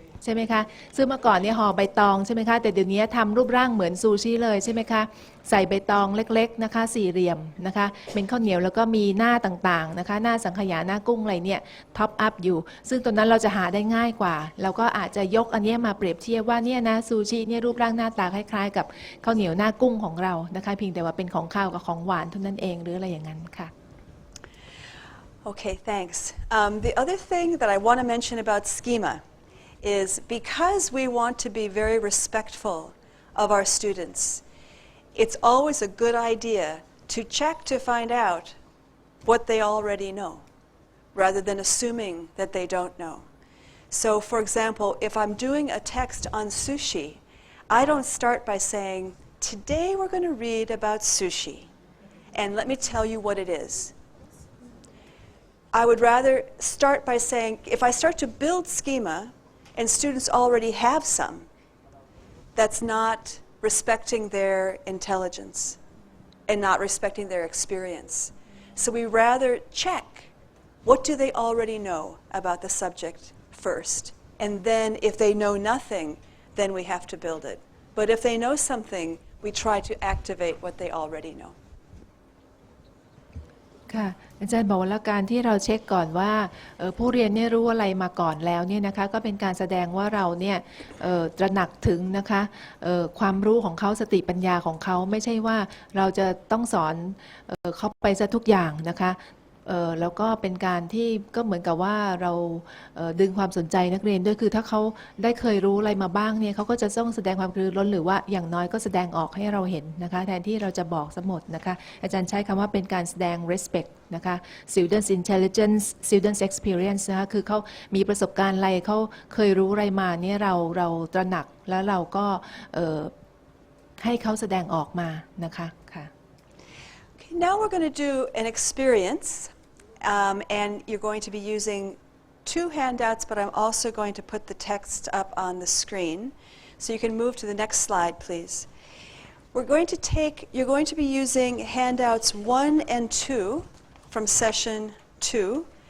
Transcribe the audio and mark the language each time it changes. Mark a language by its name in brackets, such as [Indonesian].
[Thai] ใช่ไหมคะซึ่งเมื่อก่อนเนี่ยห่อใบตองใช่ไหมคะแต่เดี๋ยวนี้ทำรูปร่างเหมือนซูชิเลยใช่ไหมคะใส่ใบตองเล็กๆนะคะสี่เหลี่ยมนะคะเป็นข้าวเหนียวแล้วก็มีหน้าต่างๆนะคะหน้าสังขยาหน้ากุ้งอะไรเนี่ยท็อปอัพอยู่ซึ่งตัวนั้นเราจะหาได้ง่ายกว่าเราก็อาจจะยกอันนี้มาเปรียบเทียบว่าเนี่ยนะซูชิเนี่ยรูปร่างหน้าตาคล้ายๆกับข้าวเหนียวหน้ากุ้งของเรานะคะเพียงแต่ว่าเป็นของข้าวกับของหวานเท่านั้นเองหรืออะไรอย่างนั้นค่ะ [English] Okay, thanks. The other thing that I want to mention about schema is because we want to be very respectful of our students, it's always a good idea to check to find out what they already know, rather than assuming that they don't know. So, for example, if I'm doing a text on sushi, I don't start by saying, today we're going to read about sushi, and let me tell you what it is. I would rather start by saying, if I start to build schema and students already have some, that's not respecting their intelligence and not respecting their experience. So we rather check, what do they already know about the subject first? And then if they know nothing, then we have to build it. But if they know something, we try to activate what they already know. [Thai] ค่ะอาจารย์บอกว่าการที่เราเช็คก่อนว่าผู้เรียนเนี่ยรู้อะไรมาก่อนแล้วเนี่ยนะคะก็เป็นการแสดงว่าเราเนี่ยตระหนักถึงนะคะความรู้ของเขาสติปัญญาของเขาไม่ใช่ว่าเราจะต้องสอนเขาไปซะทุกอย่างนะคะ แล้วก็เป็นการที่ก็เหมือนกับว่าเราดึงความสนใจนักเรียนด้วยคือถ้าเขาได้เคยรู้อะไรมาบ้างเนี่ยเขาก็จะต้องแสดงความกระตือรือร้นหรือว่าอย่างน้อยก็แสดงออกให้เราเห็นนะคะแทนที่เราจะบอกซะหมดนะคะอาจารย์ใช้คำว่าเป็นการแสดง [English] respect [Thai] นะคะ [English] students intelligence students experience [Thai] นะคะคือเขามีประสบการณ์อะไรเขาเคยรู้อะไรมาเนี่ยเราตระหนักแล้วเราก็ให้เขาแสดงออกมานะคะค่ะ [English] Now we're going to do an experience, and you're going to be using two handouts, but I'm also going to put the text up on the screen. So you can move to the next slide, please. You're going to be using handouts 1 and 2 from session 2.